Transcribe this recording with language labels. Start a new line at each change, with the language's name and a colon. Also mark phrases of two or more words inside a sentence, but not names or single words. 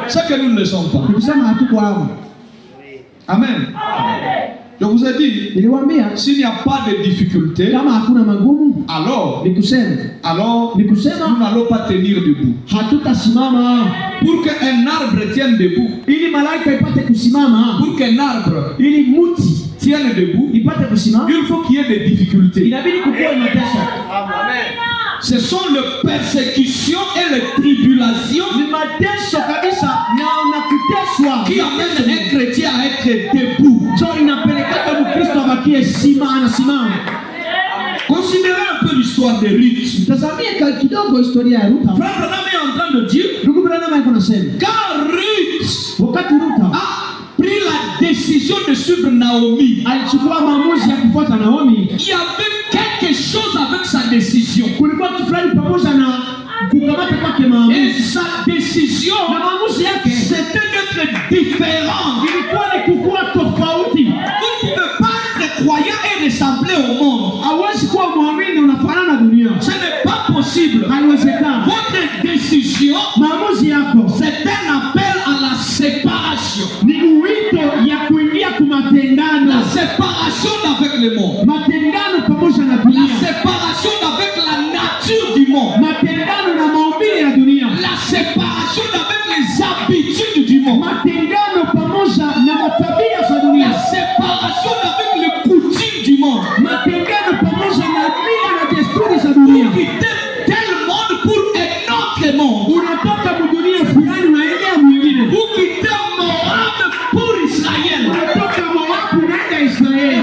French: que nous ne le sommes pas.
Swahili: Nikusema hatuko hapo.
French: Amen. Je vous ai dit,
Swahili: Niliwaambia
French: s'il n'y a pas de difficulté,
Swahili: kama hakuna magumu,
French: alors
Swahili: nikusema
French: nous n'allons pas tenir debout.
Swahili: hatutasimama.
French: Pour qu'un arbre tienne debout,
Swahili: Ili malaika ipate kusimama,
French: pour qu'un arbre
Swahili: ili muti
French: tienne debout,
Swahili: ipate kusimama,
French: il faut qu'il y ait des difficultés.
Swahili: inabidi kukuwe mateso.
French: Ce sont les persécutions et les tribulations
Swahili: Ni mateso kabisa na unakuteswa
French: qui amènent un chrétien à être debout.
Swahili: so inapelekea Mkristo abakie anasimama.
French: Considérez un peu l'histoire de Ruth.
Swahili: Tazamia kidogo historia ya Ruth.
French: Frère Branham est en train de dire,
Swahili: Ndugu Branham alikuwa anasema
French: quand Ruth
Swahili: wakati Ruth
French: a pris la décision de suivre Naomi,
Swahili: alichukua maamuzi ya kufuata Naomi,
French: il y avait quelque chose avec sa décision.
Swahili: kulikuwa kitu fulani pamoja na kukamata kwake
French: Et
Swahili: maamuzi.
French: sa décision,
Swahili: Na maamuzi yake
French: c'était d'être différent.
Swahili: ilikuwa ni kukuwa tofauti.
French: Vous ne pouvez pas être croyant et ressembler au monde.
Swahili: Hawezi kuwa mwamini unafanana na dunia.
French: Ce n'est pas possible.
Swahili: Haiwezekani.
French: Votre décision,
Swahili: Maamuzi yako
French: c'est un appel à la séparation.
Swahili: ni wito ya kuingia kumatengano.
French: La séparation avec le monde.
Swahili: Matengano pamoja na
French: La
Swahili: dunia.
French: séparation avec la nature du monde.
Swahili: Matengano na maumbile ya dunia.
French: La séparation avec les habitudes du monde.
Swahili: Matengano pamoja na matabia za dunia.
French: La séparation avec les coutumes du monde.
Swahili: Matengano pamoja na mila na desturi za dunia.
French: Vous quittez tel monde pour un autre monde.
Swahili: Unatoka dunia fulani unaendea mwingine.
French: Vous quittez Moab pour Israël.
Swahili: Unatoka Moab unaenda Israeli.